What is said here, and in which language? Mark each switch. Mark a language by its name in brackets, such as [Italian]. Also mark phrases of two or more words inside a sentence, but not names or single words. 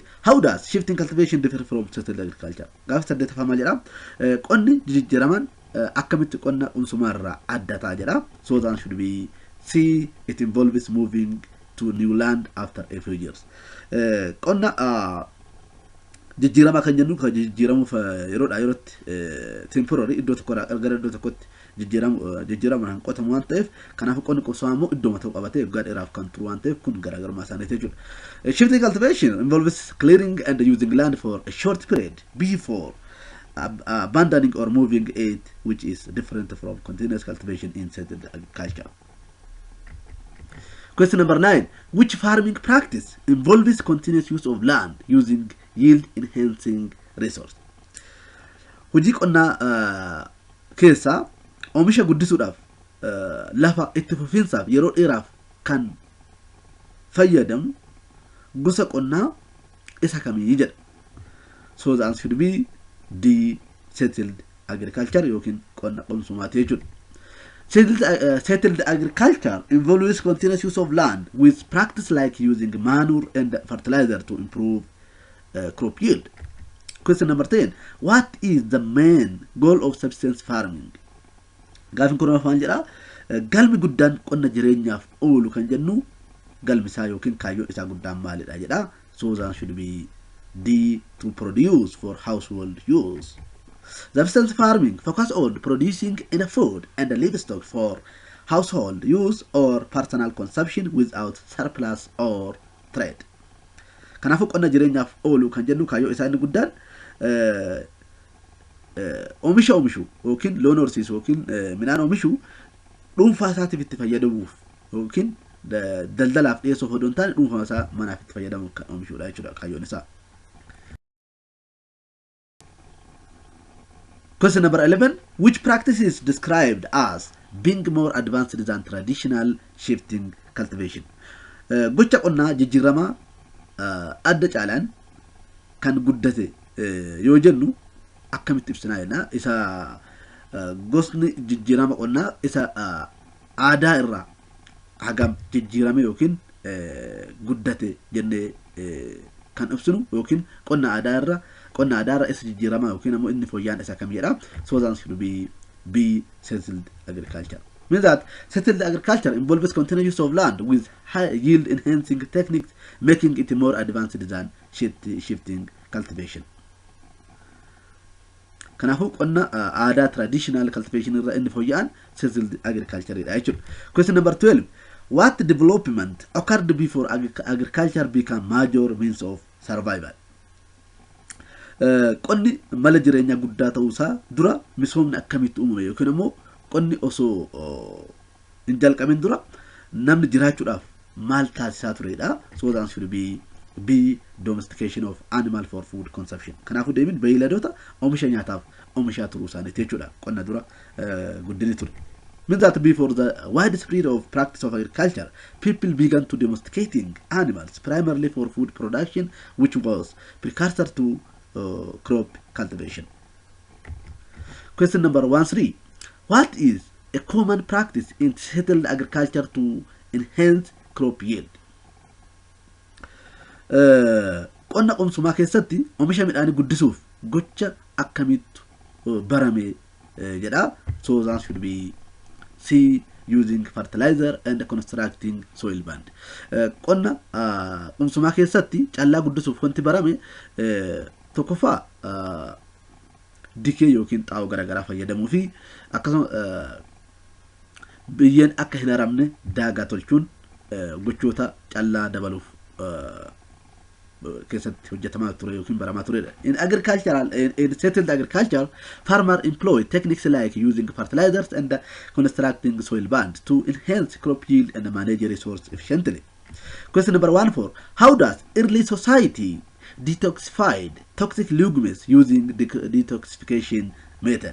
[English] How does shifting cultivation differ from settled agriculture? [Oromo] Gaaf saddeetaffaa maal jedha qonni jijjiiraman akkamitti qonna qonsumaa irraa adda ta'a jedha. [English] So that should be C. It involves moving to new land after a few years. [Oromo] Qonna jijjiirama kan jennu kan jijjiiramuuf yeroodhaa yerootti temporary iddoo tokko gara iddoo tokkotti jijjiiraman qotamu waan ta'eef kanaaf qonni qonsumaa immoo iddoo ta'u qabatee waggaa dheeraaf kan turu waan ta'eef kun garaagarummaa isaaniiti jechuudha. [English] Shifting cultivation involves clearing and using land for a short period before abandoning or moving it, which is different from continuous cultivation in settled agriculture. Question number 9. Which farming practice involves continuous use of land using yield enhancing resource? [Oromo] Hojii qonnaa keessaa oomisha guddisuudhaaf lafa itti fufiinsaaf yeroo dheeraaf kan fayyadamu gosa qonnaa isa kamii jedha. [English] So the answer should be D. Settled agriculture [Oromo] yookiin qonna qonsumaati jechuudha. [English] Settled agriculture involves continuous use of land with practice like using manure and fertilizer to improve crop yield. Question number 10. What is the main goal of subsistence farming? [Oromo] Gaafin kun afaan jedha galmi guddaan qonna jireenyaaf oolu kan jennu galmi isaa yookiin kaayyoo isaa guddaan maalidha jedha. [English] So that should be D. To produce for household use. Subsistence farming focus on producing enough food and livestock for household use or personal consumption without surplus or trade. [Oromo] Kanaafuu qonna jireenyaaf oolu kan jennu kaayyoo isaa inni guddaan oomisha oomishuu yookiin loon horsiisuu yookiin midhaan oomishuu dhuunfaa isaatiif itti fayyadamuuf yookiin daldalaaf dhiyeessuuf odoo hin taane dhuunfaa isaa manaaf itti fayyadamuuf kan oomishuudha jechuudha kaayyoon isaa. [English] Question number 11. Which practice is described as being more advanced than traditional shifting cultivation? [Oromo] Gocha qonnaa jijjiiramaa adda caalaan kan guddate yoo jennu akkamitti ibsinaa jenna. Isa gosni jijjiirama qonnaa isa aadaa irraa hagam jijjiirame yookiin guddate jennee kan ibsinu yookiin qonna aadaa irraa isa jijjiirama yookiin ammoo inni fooyyaan isa kam jedha. [English] So that should be B. Settled agriculture. Means that settled agriculture involves continuous use of land with high yield enhancing techniques, making it more advanced than shifting cultivation. [Oromo] Kanaafuu qonna aadaa [English] traditional cultivation [Oromo] irraa inni fooyyaan [English] settled agriculture [Oromo] dha jechuudha. [English] Question number 12. What development occurred before agriculture became major means of survival? [Oromo] Qonni mala jireenya guddaa ta'uusaa dura misoomni akkamitti uumame yookiin immoo qonni osoo hin jalqabin dura namni jiraachuudhaaf maal taasisaa turedha. [English] So that should be B. Domestication of animal for food consumption. [Oromo] Kanaafuu deebiin beeyladoota oomisha nyaataaf oomishaa turuu isaaniiti jechuudha. Qonna dura guddini ture. [English] Means that before the widespread of practice of agriculture, people began to domesticating animals primarily for food production, which was precursor to crop cultivation. Question number 13. What is a common practice in settled agriculture to enhance crop yield? [Oromo] Qonna qonsumaa keessatti oomisha midhaanii guddisuuf gocha akkamitti barame jedha. [English] So that should be C, using fertilizer and constructing soil band. [Oromo] Qonna qumsumaa keessatti callaa guddisuuf wanti barame tokkoffaa dikee yookiin xaa'oo garaagaraa fayyadamuu fi akkasuma biyyeen akka hin haramne daagaa tolchuun gochoota callaa dabaluuf keessatti hojjetamaa ture yookiin baramaa turedha. [English] In settled agriculture, farmers employ techniques like using fertilizers and constructing soil bands to enhance crop yield and manage resource efficiently. Question number 14. How does early society detoxified toxic legumes using detoxification method?